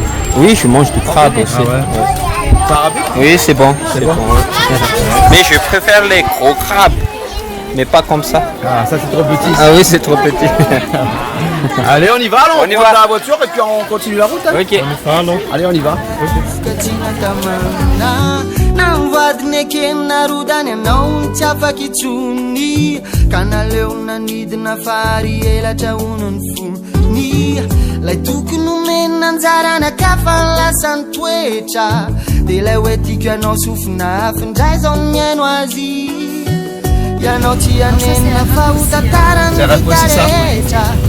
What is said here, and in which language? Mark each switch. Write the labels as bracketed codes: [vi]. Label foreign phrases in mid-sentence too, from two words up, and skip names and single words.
[fr] Oui, je mange du crabe aussi. Ah ouais. C'est arabique? Oui, c'est bon. C'est bon. Mais je préfère les gros crabes. Mais pas comme ça. Ah, ça c'est trop petit. Ah oui, c'est trop petit. Allez, on y va, alors, On y prend va. la voiture et puis on continue la route. Hein. Ok. Allez, on y va. [mg] vadiny akenarodany anao ny tsy afaky tsony ka naleo nanidina fary elatra onony fony lay tokony omeny anjarana kafa ny lasany toetra de ilay hoe tiako ianao sofina afindray zao miaino azy ianao tsy anenina fa ho tantarany vita rehetra